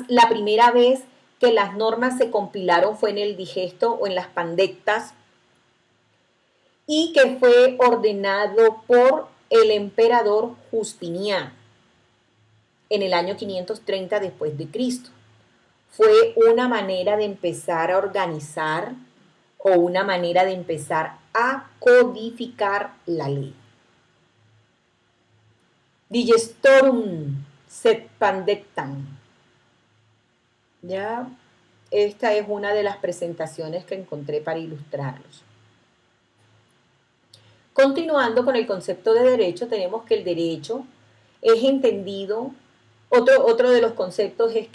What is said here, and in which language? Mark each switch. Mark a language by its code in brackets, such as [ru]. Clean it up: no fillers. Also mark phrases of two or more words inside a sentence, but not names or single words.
[es] La primera vez que las normas se compilaron fue en el digesto o en las pandectas y que fue ordenado por el emperador Justiniano en el año 530 después de Cristo. Fue una manera de empezar a organizar o una manera de empezar a codificar la ley. [la] Digestorum sed pandectam. [es] Ya, esta es una de las presentaciones que encontré para ilustrarlos. Continuando con el concepto de derecho, tenemos que el derecho es entendido, otro de los conceptos es